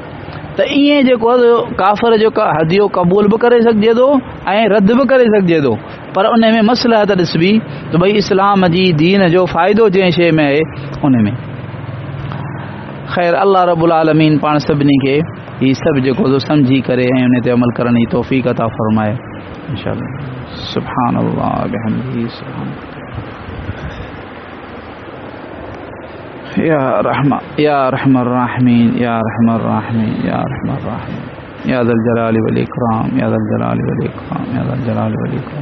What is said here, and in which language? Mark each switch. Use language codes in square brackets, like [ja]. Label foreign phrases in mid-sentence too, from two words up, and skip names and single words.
[sd] त ईअं जेको आहे काफ़िर जो हदियो क़बूल बि करे सघिजे थो ऐं रद्द बि करे सघिजे थो, पर उन में मसलहत ॾिसबी त भई इस्लाम जी दीन जो फ़ाइदो जंहिं शइ में आहे उन में। ख़ैर, [ar] الله رب العالمين [sd] पाण सभिनी खे हीउ सभु जेको सम्झी करे ऐं उन ते अमल करण जी तौफ़ीक़ अता फ़रमाए इंशाअल्लाह। [ar] سبحان الله وبحمده، سبحان يا رحمن يا رحمن راحمين، يا رحمن راحمين، يا رحمن راحمين، يا ذا الجلال والإكرام، يا ذا الجلال والإكرام، يا ذا الجلال والإكرام.